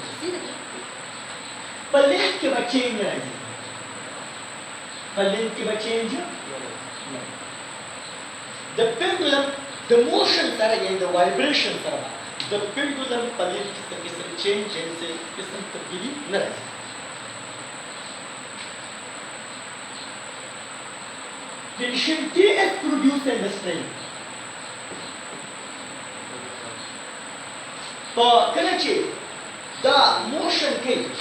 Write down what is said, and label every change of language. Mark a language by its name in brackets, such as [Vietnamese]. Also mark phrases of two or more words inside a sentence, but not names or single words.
[Pashto] په لینک کې به چینج راځي په لینک کې به چینج د pendulum د موشن سره یعنې د وایبریشن سره د pendulum په لینک کې څه قسم چینج یعنې څه قسم تبدیلي نه راځي [English] tension T is produced in the string [Pashto] په کله چې دا موشن کوي